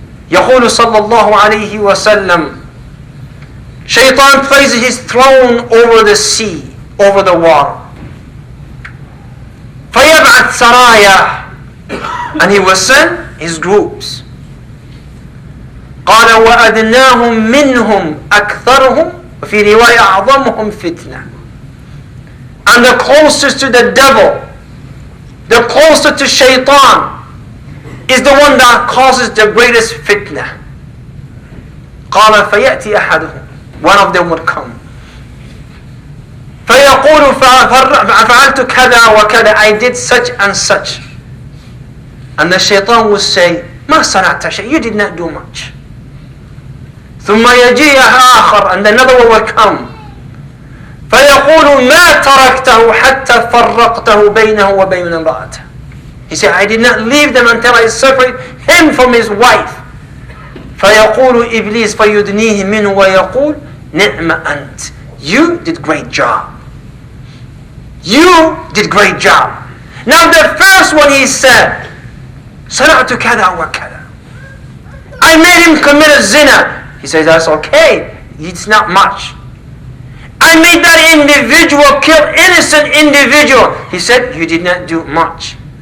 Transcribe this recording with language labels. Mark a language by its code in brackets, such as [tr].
[ar] يقول صلى الله عليه وسلم, [en] shaitan places his throne over the sea, over the water. [ar] فيبعث سرايا, [en] and he will send his groups. [ar] قال وأدناهم منهم أكثرهم وفي رواية أعظمهم فتنة. [en] And the closest to the devil, the closest to shaitan, is the one that causes the greatest fitna. [ar] قال فيأتي أحدهم, [en] one of them would come. [ar] فيقول فعلت كذا وكذا, [en] I did such and such. And the shaitan would say, [ar] ما صنعت شيء, [en] you did not do much. [ar] ثم يجيء آخر, [en] and another one will come. [ar] فيقول ما تركته حتى فرقته بينه وبين امرأته. [en] He said, I did not leave them until I separate him from his wife. [ar] فيقول إبليس فيدنيه منه ويقول نعم أنت. [en] You did great job. You did great job. Now the first one he said, [ar] صنعت كذا وكذا, [en] I made him commit a zina. He says, that's okay, it's not much. I made that individual kill innocent individual. He said, you did not do much.